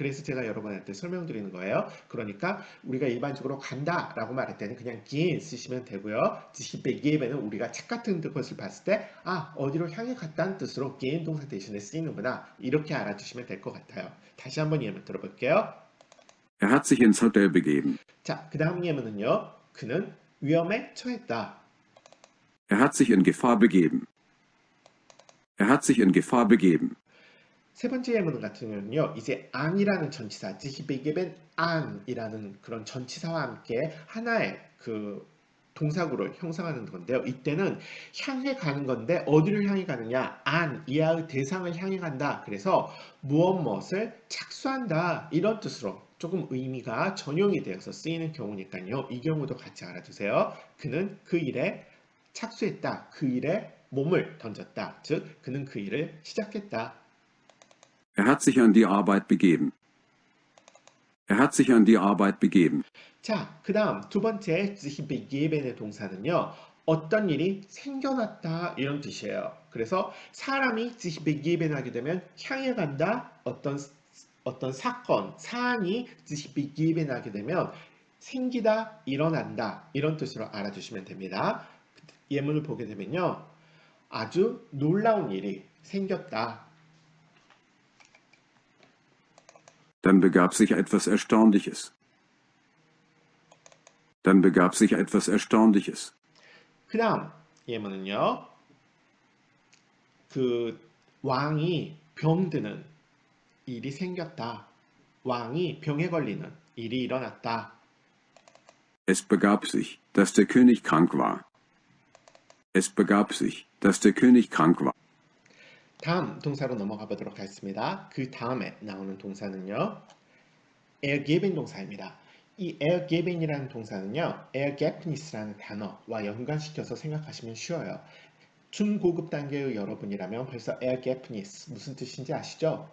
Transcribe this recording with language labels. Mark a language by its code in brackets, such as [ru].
[ko] 그래서 제가 여러분한테 설명드리는 거예요. 그러니까 우리가 일반적으로 간다라고 말할 때는 그냥 gehen 쓰시면 되고요. 지히베기에벤은 우리가 책 같은 것을 봤을 때 어디로 향해 갔다는 뜻으로 gehen 동사 대신에 쓰이는구나 이렇게 알아주시면 될 것 같아요. 다시 한번 예문 들어볼게요. [de] Er hat sich ins Hotel begeben. [ko] 자, 그 다음 예문은요. 그는 위험에 처했다. [de] Er hat sich in Gefahr begeben. Er hat sich in Gefahr begeben. [ko] 세 번째 예문 같은 경우는요. 이제 안이라는 전치사, 지히베게벤 안이라는 그런 전치사와 함께 하나의 그 동사구를 형성하는 건데요. 이때는 향해 가는 건데 어디를 향해 가느냐? 안, 이하의 대상을 향해 간다. 그래서 무엇을 착수한다. 이런 뜻으로 조금 의미가 전용이 되어서 쓰이는 경우니까요. 이 경우도 같이 알아두세요. 그는 그 일에 착수했다. 그 일에 몸을 던졌다. 즉, 그는 그 일을 시작했다. [de] Er hat sich an die Arbeit begeben. Er hat sich an die Arbeit begeben. [ko] 자, 그 다음 두 번째 지히베기에벤의 동사는요. 어떤 일이 생겨났다 이런 뜻이에요. 그래서 사람이 지히베기에벤 하게 되면 향해 간다. 어떤 사건, 사안이 지히베기에벤 하게 되면 생기다, 일어난다 이런 뜻으로 알아주시면 됩니다. 예문을 보게 되면요. 아주 놀라운 일이 생겼다. [de] Dann begab sich etwas Erstaunliches. Dann begab sich etwas Erstaunliches. [ko] 그 다음 예문은요. 그 왕이 병드는 일이 생겼다. 왕이 병에 걸리는 일이 일어났다. [de] Es begab sich, dass der König krank war. Es begab sich, dass der König krank war. [ko] 다음 동사로 넘어가 보도록 하겠습니다. 그 다음에 나오는 동사는요. ergeben 동사입니다. 이 ergeben이라는 동사는요. ergebnis라는 단어와 연관시켜서 생각하시면 쉬워요. 중고급 단계의 여러분이라면 벌써 ergebnis 무슨 뜻인지 아시죠?